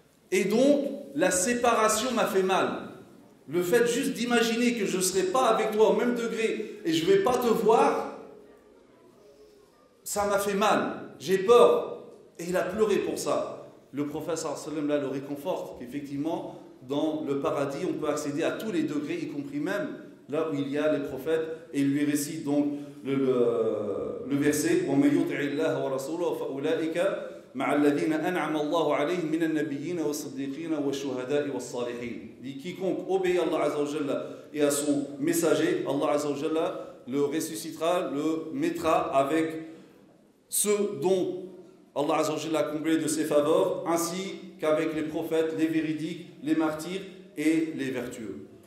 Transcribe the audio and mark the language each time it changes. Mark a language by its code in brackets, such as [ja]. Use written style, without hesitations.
[fr] Et donc, la séparation m'a fait mal. Le fait juste d'imaginer que je ne serai pas avec toi au même degré et je ne vais pas te voir, ça m'a fait mal. J'ai peur. Et il a pleuré pour ça. Le prophète sallallahu alayhi wa sallam là le réconforte qu'effectivement, dans le paradis, on peut accéder à tous les degrés, y compris même là où il y a les prophètes. Et il lui récite donc le verset [ar] وَمَن يُطِعِ اللَّهَ وَرَسُولَهُ فَأُولَٰئِكَ مع الذين أنعم الله عليهم من النبيين والصديقين والشهداء والصالحين. [fr] Dit quiconque obéit à Allah Azza wa Jalla et à son messager, Allah Azza wa Jalla le ressuscitera, le mettra avec ceux dont Allah Azza wa Jalla a comblé de ses faveurs, ainsi qu'avec les prophètes, les véridiques, les martyrs et les vertueux.